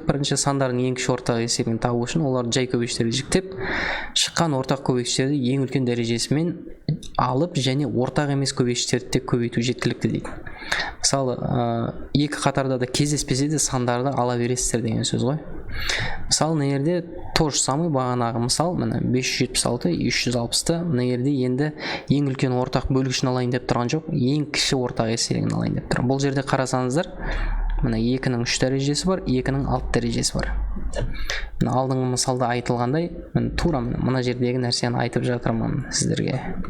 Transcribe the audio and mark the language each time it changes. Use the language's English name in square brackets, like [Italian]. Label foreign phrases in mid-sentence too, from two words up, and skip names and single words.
[Kazakh] Бірінші сандардың ең кіші ортақ еселігін табу үшін оларды жай көбейгіштерге жіктеп, шыққан ортақ көбейгіштерді ең үлкен дәрежесімен алып және ортақ емес көбейгіштерді көбейту жеткілікті дейді. Мысалы, екі қатарда да кездеспесе де сандарды ала бересіздер деген сөз ғой. Мысалы, мына жерде [Russian] то же самый [Kazakh] бағанағы мысал, міне 576, 360-ты, мына жерде енді ең үлкен ортақ бөлгішін алайын деп тұрған жоқ, ең кіші ортақ еселігін алайын деп тұр. Бұл жерде қарасаңыздар, міне 2-ның 3 дәрежесі бар, 2-ның 6 дәрежесі бар. Мына алдыңғы мысалда айтылғандай, мен тура мына жердегі нәрсені айтып жатырмын сіздерге.